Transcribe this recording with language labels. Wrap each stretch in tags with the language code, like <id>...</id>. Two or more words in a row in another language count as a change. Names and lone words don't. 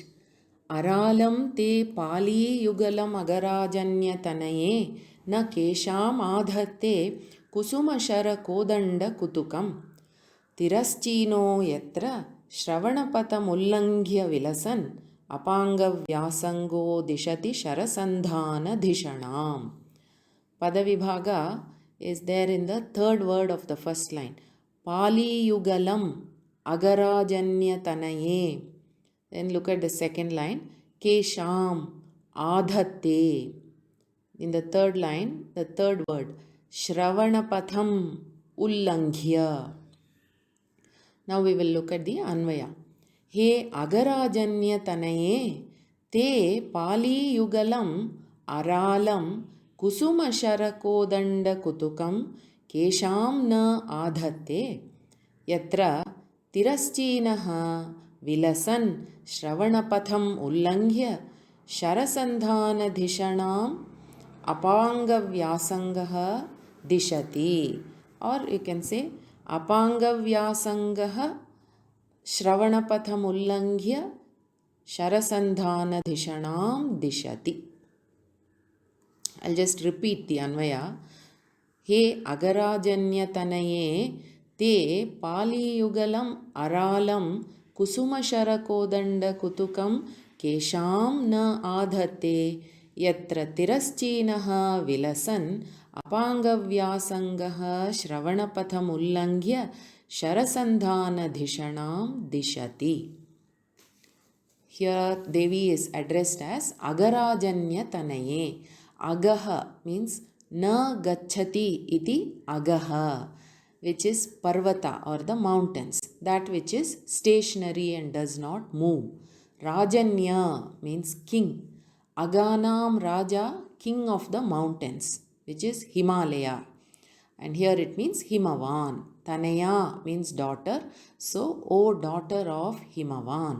<sa>अरालं ते पाली युगलम् अगराजन्य तनये न केशम् अधत्ते कुसुम शर कोदण्ड कौतुकम्. तिरश्चीनो यत्र श्रवणपथमुल्लङ्घ्य विलसन् अपाङ्ग व्यासङ्गो दिशति शरसन्धान धिषणाम्.</sa> <en>Padavibhaga is there in the third word of the first line.</en> <sa>पाली युगलम् अगराजन्य तनये.</sa> <en>Then look at the second line.</en> <sa>केशम् अधत्ते.</sa> <en>In the third line, the third word.</en> <sa>श्रवणपथम् उल्लङ्घ्य.</sa> <en>Now we will look at the Anvaya.</en> <sa>हे अगराजन्य तनये ते पाली युगलम् अरालम् कुसुम शरकोदण्ड कौतुकम् केशम् न अधत्ते यत्र तिरश्चीनः विलसन् श्रवणपथम् उल्लङ्घ्य शरसन्धान धिषणाम् अपाङ्ग व्यासङ्गः दिशति.</sa> <en>Or you can say</en> <sa>अपाङ्गव्यासङ्गः श्रवणपथम् उल्लङ्घ्य शरसन्धान धिषणाम् दिशति.</sa> <en>I'll just repeat the Anvaya.</en> <sa>हे अगराजन्य तनये ते पाली युगलम् अरालम् कुसुम शरकोदण्ड कौतुकम् केशम् न अधत्ते यत्र तिरश्चीनः विलसन् अपाङ्गव्यासङ्गः श्रवणपथम् उल्लङ्घ्य शरसन्धान धिषणाम् दिशति.</sa> <en>Here Devi is addressed as</en> <sa>अगराजन्य तनये. Agaha means न गच्छति इति अगः,</sa> <en>which is parvata or the mountains, that which is stationary and does not move. Rajanya means king.</en> <sa>अगानां राजा,</sa> <en>king of the mountains, which is Himalaya. and here it means Himavan. Tanaya means daughter, so O daughter of Himavan.</en>